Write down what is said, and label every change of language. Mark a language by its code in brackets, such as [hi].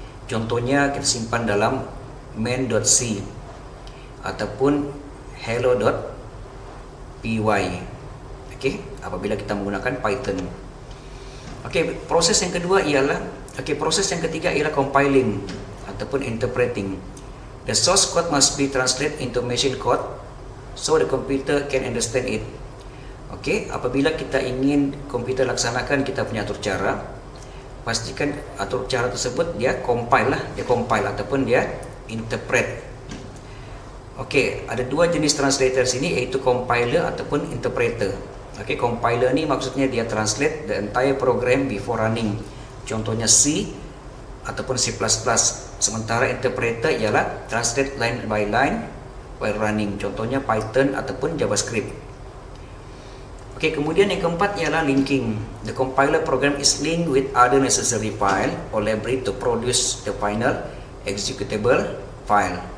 [ms] Contohnya kita simpan dalam main.c ataupun hello.py. Apabila kita menggunakan Python. Proses yang kedua ialah proses yang ketiga ialah compiling ataupun interpreting. [en] The source code must be translated into machine code so the computer can understand it. [ms] Okey, apabila kita ingin komputer laksanakan kita punya atur cara, pastikan atur cara tersebut dia compile ataupun dia interpret. Okey, ada dua jenis translator sini, iaitu compiler ataupun interpreter. Okey, compiler ni maksudnya dia [en] translate the entire program before running. [ms] Contohnya C ataupun C++. Sementara interpreter ialah [en] translate line by line while running. [ms] Contohnya Python ataupun JavaScript. Okey, kemudian yang keempat ialah linking. [en] The compiler program is linked with other necessary file or library to produce the final executable file.